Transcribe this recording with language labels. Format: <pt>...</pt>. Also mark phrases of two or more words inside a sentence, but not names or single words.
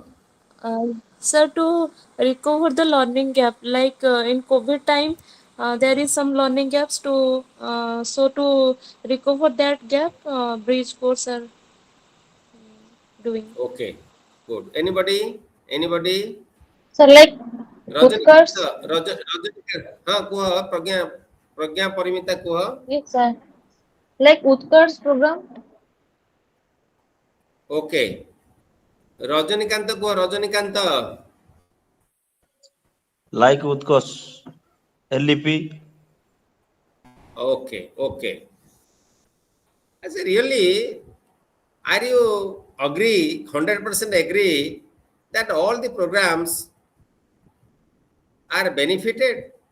<en>Sir, to recover the learning gap, like in COVID time, there is some learning gaps to so to recover that gap, bridge course are doing. Okay. Good. Anybody? Anybody? So like Rajanikanta. Utkarsh, Rajanikanta. Kuha. Pragya. Pragya Parimita kuha. yes sir. Like Utkarsh program. Okay. Rajanikanta kuha. Rajanikanta. Like Utkarsh, LEP. Okay. Okay. I say, really, are you agree, 100% agree that all the programs are benefited?</en>